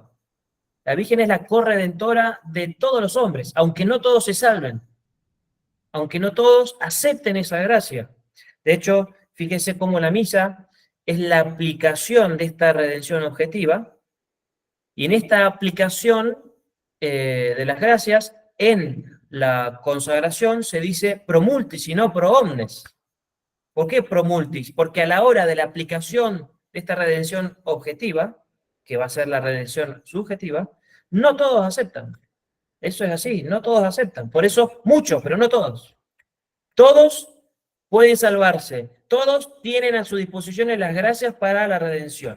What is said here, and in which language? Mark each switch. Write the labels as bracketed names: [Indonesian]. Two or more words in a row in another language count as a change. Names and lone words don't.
[Spanish] La Virgen es la corredentora de todos los hombres, aunque no todos se salven, aunque no todos acepten esa gracia. De hecho, fíjense cómo la misa es la aplicación de esta redención objetiva, y en esta aplicación de las gracias, en la consagración se dice [Latin] pro multis [Spanish] y no [Latin] pro omnes. [Spanish] ¿Por qué [Latin] pro multis? [Spanish] Porque a la hora de la aplicación de esta redención objetiva, que va a ser la redención subjetiva, no todos aceptan. Eso es así, no todos aceptan. Por eso muchos, pero no todos. Todos pueden salvarse. Todos tienen a su disposición las gracias para la redención.